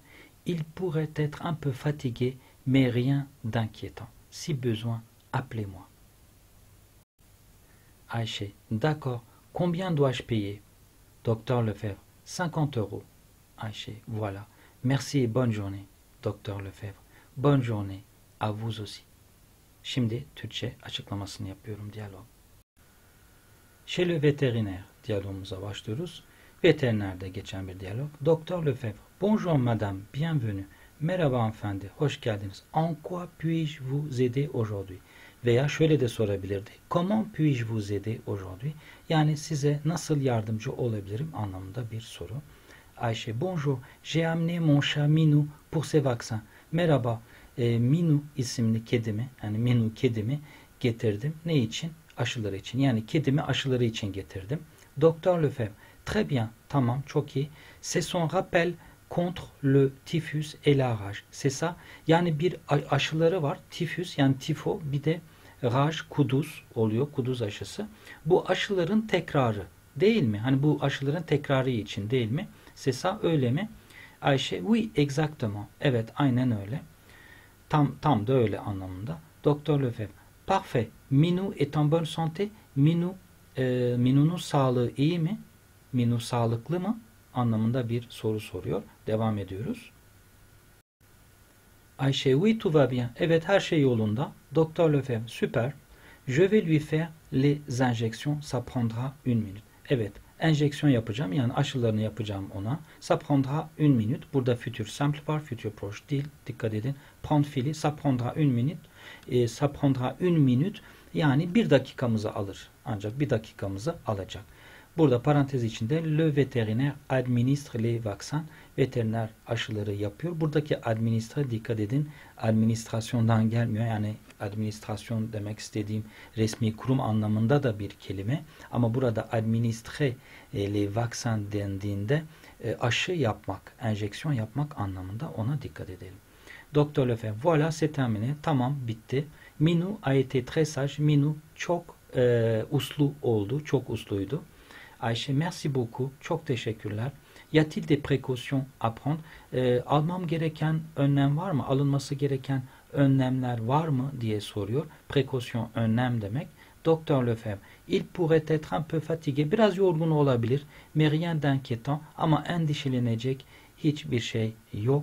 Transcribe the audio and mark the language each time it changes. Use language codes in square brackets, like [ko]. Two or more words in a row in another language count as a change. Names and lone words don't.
[fr] Il pourrait être un peu fatigué, mais rien d'inquiétant. Si besoin, appelez-moi. Ayşe. D'accord. Combien dois-je payer? Docteur Lefebvre. 50 €. Ayşe. Voilà. Merci et bonne journée. Docteur Lefebvre. Bonne journée. À vous aussi. [tr] Şimdi Türkçe açıklamasını yapıyorum diyalog. Chez le vétérinaire diyalogumuza başlıyoruz. Veterinerde geçen bir diyalog. [fr] Docteur Lefebvre. Bonjour madame, bienvenue. [tr] Merhaba hanımefendi, hoş geldiniz. [fr] En quoi puis-je vous aider aujourd'hui? [tr] Veya şöyle de sorabilirdi. [fr] Comment puis-je vous aider aujourd'hui? [tr] Yani size nasıl yardımcı olabilirim anlamında bir soru. [fr] Ayşe, bonjour, j'ai amené mon chat Minou pour ses vaccins. [tr] Merhaba, Minou isimli kedimi, yani Minou kedimi getirdim. Ne için? Aşıları için. Yani kedimi aşıları için getirdim. [fr] Docteur Lefebvre, très bien, [tr] tamam, çok iyi. [fr] C'est son rappel contre le typhus et la rage. C'est ça. [tr] Yani bir aşıları var. Tifüs yani tifo, bir de rage, kuduz oluyor. Kuduz aşısı. Bu aşıların tekrarı değil mi? Hani bu aşıların tekrarı için değil mi? [fr] C'est ça, [tr] öyle mi? Ayşe, [fr] oui, exactement. [tr] Evet, aynen öyle. Tam da öyle anlamında. [fr] Docteur Lefebvre. Parfait. Minou est en bonne santé. [tr] Minou'nun sağlığı iyi mi? Minou sağlıklı mı? Anlamında bir soru soruyor. Devam ediyoruz. Ayşe, [fr] oui, tout va bien. [tr] Evet, her şey yolunda. [fr] Docteur Lefebvre, super. Je vais lui faire les injections. Ça prendra 1 minute. [tr] Evet, enjeksiyon yapacağım. Yani aşılarını yapacağım ona. [fr] Ça prendra 1 minute. [tr] Burada [fr] futur simple [tr] var. [fr] Futur proche [tr] değil. Dikkat edin. Prendre fiili. [fr] Ça prendra 1 minute. Ça prendra 1 minute. [tr] Yani 1 dakikamızı alır. Ancak 1 dakikamızı alacak. Burada parantez içinde [fr] le vétérinaire administre les vaccins. [tr] Veteriner aşıları yapıyor. Buradaki administre, dikkat edin, administrasyondan gelmiyor. Yani administrasyon demek istediğim resmi kurum anlamında da bir kelime. Ama burada [fr] administre les vaccins [tr] dendiğinde aşı yapmak, enjeksiyon yapmak anlamında, ona dikkat edelim. [fr] Doktor Lefebvre, voilà c'est terminé. [tr] Tamam, bitti. [fr] Minou a été très sage. [tr] Minou çok uslu oldu. Çok usluydu. [fr] Ayşe, merci beaucoup. [tr] Çok teşekkürler. [fr] Y a-t-il des précautions à prendre? [tr] Almam gereken önlem var mı? Alınması gereken önlemler var mı diye soruyor. Précaution, önlem demek. [fr] Doktor Lefebvre, il pourrait être un peu fatigué. [tr] Biraz yorgun olabilir. [fr] Mais rien d'inquiétant. [tr] Ama endişelenecek hiçbir şey yok.